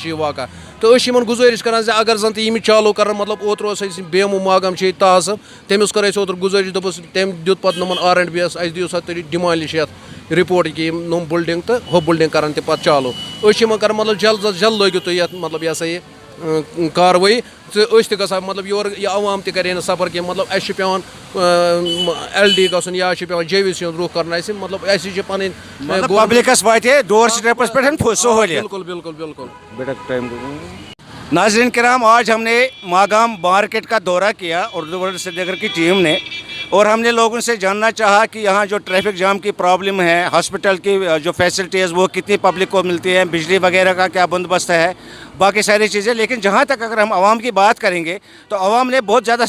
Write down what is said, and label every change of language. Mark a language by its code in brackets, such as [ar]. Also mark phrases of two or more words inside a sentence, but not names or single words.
[ks] چھِ یہِ واقع تہٕ أسۍ چھِ یِمن گُزٲرِش کران زِ اگر زن تہِ یِم چالوٗ کرن مطلب اوترٕ اوس اَسہِ BMO ماگام چھِ ییٚتہِ طاہر صٲب تٔمِس کٔر اَسہِ اوترٕ گُزٲرِش دوٚپُس تٔمۍ دیُت پتہٕ یِمن R&B یَس اَسہِ دِیِو سا تُہۍ ڈِمالِش یَتھ رِپوٹ کہِ یِم نوٚم بِلڈِنٛگ تہٕ ہُہ بِلڈِنٛگ کرن تہِ پتہٕ چالوٗ أسۍ چھِ یِمن کران مطلب جلد از جلد لٲگِو تُہۍ یَتھ مطلب یہِ ہسا یہِ کاروٲیی تہٕ أسۍ تہِ گژھان مطلب یورٕ یہِ عوام تہِ کرِ ہے نہٕ صبر کینٛہہ مطلب اَسہِ چھُ پیٚوان LD گژھُن یا چھُ پیٚوان JVC ہُنٛد رُخ کرُن اَسہِ مطلب اَسہِ چھِ پَنٕنۍ پبلکس واتہِ [en] door steps [ks] پٮ۪ٹھ سہوٗلیت بالکل [ur] ناظرین کرام آج ہم نے ماگام مارکیٹ کا دورہ کیا اردو ورلڈ سری نگر کی ٹیم نے اور ہم نے لوگوں سے جاننا چاہا کہ یہاں جو [en] traffic jam [ur] کی پرابلم ہے ہاسپٹل کی جو فیسلٹیز وہ کتنی پبلک کو ملتی ہیں بجلی وغیرہ کا کیا بندوبست ہے باقی ساری چیزیں لیکن جہاں تک اگر ہم عوام کی بات کریں گے تو عوام نے بہت زیادہ